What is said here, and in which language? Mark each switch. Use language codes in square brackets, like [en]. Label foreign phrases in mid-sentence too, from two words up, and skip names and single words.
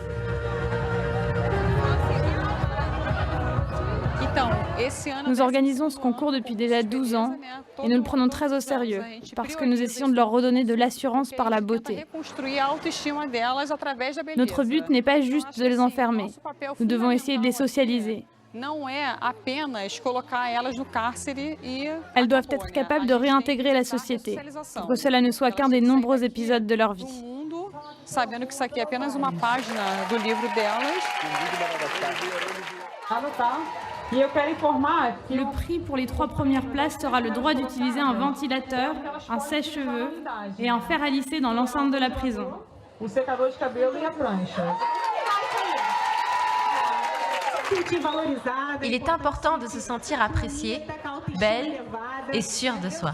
[fr] Nous organisons ce concours depuis déjà 12 ans et nous le prenons très au sérieux parce que nous essayons de leur redonner de l'assurance par la beauté. Notre but n'est pas juste de les enfermer, nous devons essayer de les socialiser. Elles doivent être capables de réintégrer la société pour que cela ne soit qu'un des nombreux épisodes de leur vie. [pt] Sabendo que isso aqui é apenas uma página do livro delas. [fr] Le prix pour les 3 premières places sera le droit d'utiliser un ventilateur, un sèche-cheveux et un fer à lisser dans l'enceinte de la prison. Il est important de se sentir appréciée, belle et sûre de soi.